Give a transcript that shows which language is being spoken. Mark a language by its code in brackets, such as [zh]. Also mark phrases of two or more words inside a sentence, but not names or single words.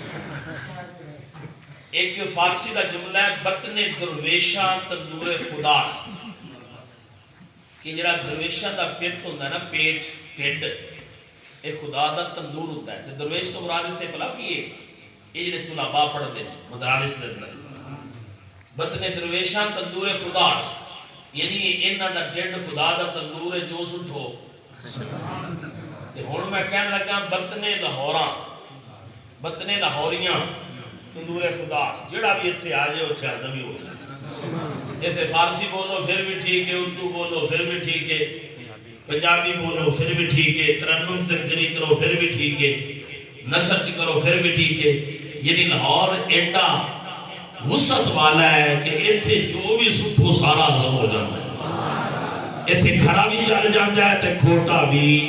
[ur] ایک فارسی کا جملہ ہے [fa] بطن درویشاں تندور خداست، [ur] کہ جڑا درویشاں دا پیٹ ہوتا ہے نا، پیٹ ٹھڈ، ایک خدا دا تندور ہوتا ہے۔ [pa] درویش تو مراد اتنے بلا کیے یہ جڑے طلباء پڑھتے ہیں مدارس دے اندر، [fa] بطن درویشاں تندور خداست، [pa] یعنی انہاں دا ٹھڈ خدا دا تندور ہے جو سٹھو۔ ہن میں کہنے لگا [fa] بطن لاہوراں، بطن لاہوریاں تندور خداست، [pa] جڑا بھی اتنے آ جائے اتنے ہضم ہی ہو جائے۔ [ur] اتنے فارسی بولو پھر بھی ٹھیک ہے، اردو بولو پھر بھی ٹھیک ہے، پنجابی بولو پھر بھی ٹھیک ہے، ترنم تنظری کرو پھر بھی ٹھیک ہے، نثر کرو پھر بھی ٹھیک ہے۔ یعنی لاہور ایڈا وسعت والا ہے کہ اتنے جو بھی سٹھو سارا ہضم ہو جاتا ہے، اتنے کھڑا بھی چل جاتا ہے تے کھوٹا بھی۔